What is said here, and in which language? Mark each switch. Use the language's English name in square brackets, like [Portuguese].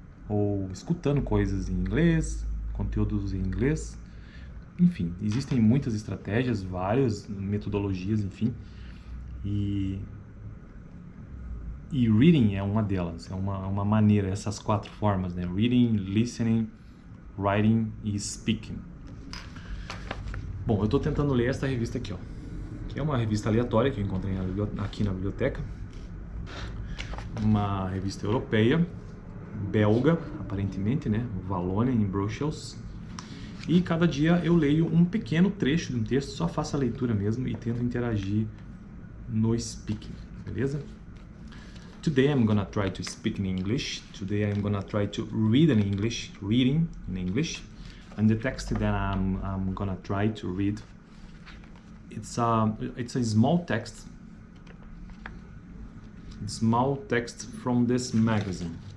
[Portuguese] Ou escutando coisas em inglês, conteúdos em inglês. Enfim, existem muitas estratégias, várias metodologias, enfim. E reading é uma delas, é uma maneira, essas 4 formas, né? [English] Reading, listening, writing e speaking. [Portuguese] Bom, eu estou tentando ler esta revista aqui, ó, que é uma revista aleatória que eu encontrei aqui na biblioteca. Uma revista europeia, belga, aparentemente, né? Valônia, em Bruxelas. E cada dia eu leio um pequeno trecho de um texto, só faço a leitura mesmo e tento interagir no speaking, beleza? [English] Today I'm gonna try to speak in English. Today I'm gonna try to read in English, reading in English. And the text that I'm gonna try to read, it's a small text from this magazine.